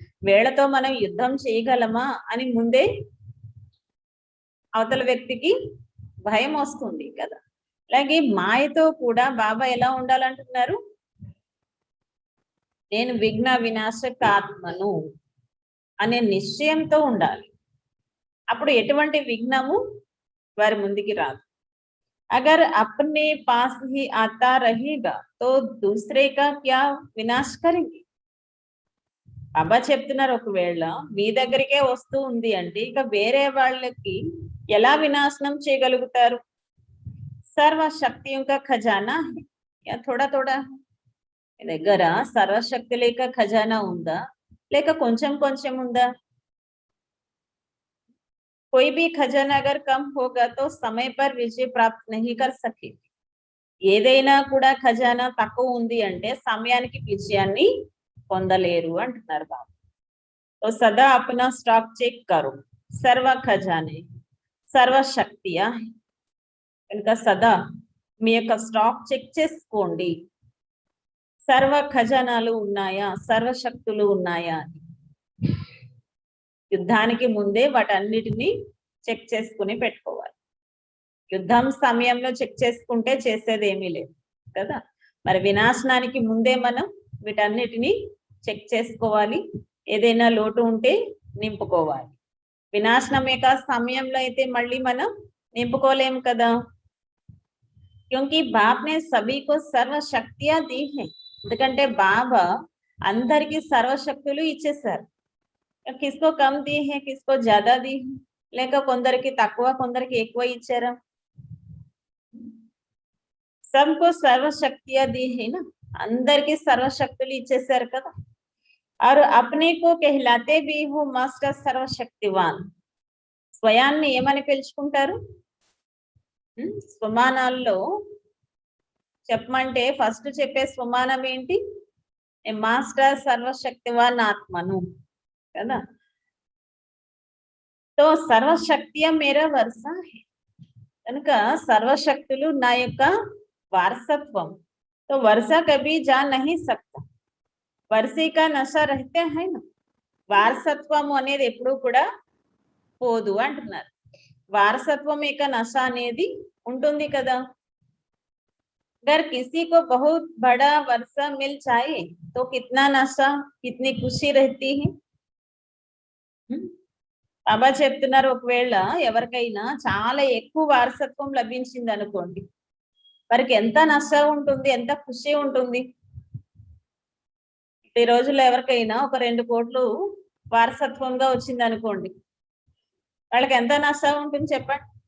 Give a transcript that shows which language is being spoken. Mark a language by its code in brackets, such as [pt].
[te] వీళ్ళతో మనం యుద్ధం చేయగలమా అని ముందే అవతల వ్యక్తికి భయం వస్తుంది కదా. అలాగే మాయతో కూడా బాబా ఎలా ఉండాలంటున్నారు? నేను విఘ్న వినాశక ఆత్మను అనే నిశ్చయంతో ఉండాలి. అప్పుడు ఎటువంటి విఘ్నము వారి ముందుకి రాదు. [hi] अगर अपने पास ही आता रहेगा तो दूसरे का क्या विनाश करेंगे? [te] బాబా చెప్తున్నారు, ఒకవేళ మీ దగ్గరికే వస్తూ ఉంది అంటే ఇక వేరే వాళ్ళకి ఎలా వినాశనం చేయగలుగుతారు? సర్వశక్తి యొక్క ఖజానా థోడా థోడా. మీ దగ్గర సర్వశక్తి లేక ఖజానా ఉందా, లేక కొంచెం కొంచెం ఉందా? [hi] कोई भी खजाना अगर कम होगा तो समय पर विजय प्राप्त नहीं कर सके. [te] ఏదైనా కూడా ఖజానా తక్కువ ఉంది అంటే సమయానికి విజయాన్ని పొందలేరు అంటున్నారు బాబు. [hi] तो सदा अपना स्टॉक चेक करो, सर्व खजाने सर्व శక్తియా [te] కనుక సదా మీ యొక్క స్టాక్ చెక్ చేసుకోండి. సర్వ ఖజానాలు ఉన్నాయా, సర్వశక్తులు ఉన్నాయా అని. యుద్ధానికి ముందే వాటన్నిటిని చెక్ చేసుకుని పెట్టుకోవాలి. యుద్ధం సమయంలో చెక్ చేసుకుంటే చేసేది ఏమీ లేదు కదా. మరి వినాశనానికి ముందే మనం వీటన్నిటిని చెక్ చేసుకోవాలి. ఏదైనా లోటు ఉంటే నింపుకోవాలి. వినాశనం యొక్క సమయంలో అయితే మళ్ళీ మనం నింపుకోలేము కదా. [hi] क्योंकि बाप ने सभी को सर्व शक्तियां दी है. [te] ఎందుకంటే బాబా అందరికి సర్వశక్తులు ఇచ్చేసారు. [hi] किसको कम दी है, किसको ज्यादा दी है, [te] లేక కొందరికి తక్కువ కొందరికి ఎక్కువ ఇచ్చారా? [hi] सबको सर्व शक्तियां दी है ना. [te] అందరికి సర్వశక్తులు ఇచ్చేసారు కదా. [hi] और अपने को कहलाते भी हो मास्टर సర్వశక్తివాన్. [te] స్వయాన్ని ఏమని పిలుచుకుంటారు? స్వమానాల్లో చెప్పమంటే ఫస్ట్ చెప్పే స్వమానం ఏంటి? మాస్టర్ సర్వశక్తివాన్ ఆత్మను కదా. [hi] तो सर्वशक्तियां मेरा वर्षा है [te] కనుక సర్వశక్తులు నా యొక్క వారసత్వం. [hi] तो वर्षा कभी जा नहीं सकता. वर्षे का नशा रहते हैं ना. [te] వారసత్వం అనేది ఎప్పుడు కూడా పోదు అంటున్నారు. వారసత్వం యొక్క నశ అనేది ఉంటుంది కదా. [hi] अगर किसी को बहुत बड़ा वर्षा मिल जाए तो कितना नशा, कितनी खुशी रहती है. [te] బాబా చెప్తున్నారు, ఒకవేళ ఎవరికైనా చాలా ఎక్కువ వారసత్వం లభించింది అనుకోండి, వారికి ఎంత నష్టం ఉంటుంది, ఎంత ఖుషి ఉంటుంది. ఈ రోజుల్లో ఎవరికైనా ఒక 2 కోట్లు వారసత్వంగా వచ్చింది అనుకోండి, వాళ్ళకి ఎంత నష్టం ఉంటుంది చెప్పండి?